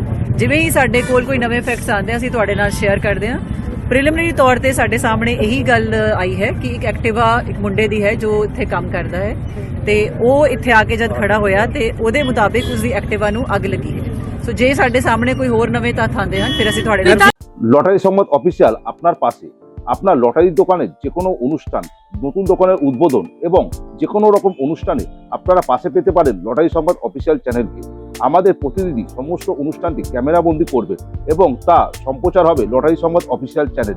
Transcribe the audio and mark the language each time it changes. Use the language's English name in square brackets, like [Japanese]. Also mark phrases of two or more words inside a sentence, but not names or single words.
[Punjabi] ਜਿਵੇਂ ਹੀ ਸਾਡੇ ਕੋਲ ਕੋਈ ਨਵੇਂ ਫੈਕਟਸ ਆਉਂਦੇ ਅਸੀਂ ਤੁਹਾਡੇ ਨਾਲ ਸ਼ੇਅਰ ਕਰਦੇ ਹਾਂ। ਪ੍ਰੀਲਿਮਿਨਰੀ ਤੌਰ ਤੇ ਸਾਡੇ ਸਾਹਮਣੇ ਇਹੀ ਗੱਲ ਆਈ ਹੈ ਕਿ ਇੱਕ ਐਕਟਿਵਾ ਇੱਕ ਮੁੰਡੇ ਦੀ ਹੈ ਜੋ ਇੱਥੇ ਕੰਮ ਕਰਦਾ ਹੈ ਤੇ ਉਹ ਇੱਥੇ ਆ ਕੇ ਜਦ ਖੜਾ ਹੋਇਆ ਤੇ ਉਹਦੇ ਮੁਤਾਬਿਕ ਉਸ ਦੀ ਐਕਟਿਵਾ ਨੂੰ ਅੱਗ ਲੱਗੀ ਹੈ। ਸੋ ਜੇ ਸਾਡੇ ਸਾਹਮਣੇ ਕੋਈ ਹੋਰ ਨਵੇਂ ਤੱਥ ਆਉਂਦੇ ਹਨ ਫਿਰ ਅਸੀਂ ਤੁਹਾਡੇ ਨਾਲ [Bangla] লটারি সংবাদ অফিসিয়াল আপনার পাশে। আপনার লটারির দোকানের যে কোনো অনুষ্ঠান, নতুন দোকানের উদ্বোধন এবং যে কোনো রকম অনুষ্ঠানে আপনারা পাশে পেতে পারেন লটারি সংবাদ অফিসিয়াল চ্যানেলকে। আমাদের প্রতিনিধি সমস্ত অনুষ্ঠানটি ক্যামেরাবন্দি করবে এবং তা সম্প্রচার হবে লটারি সংবাদ অফিসিয়াল চ্যানেলে।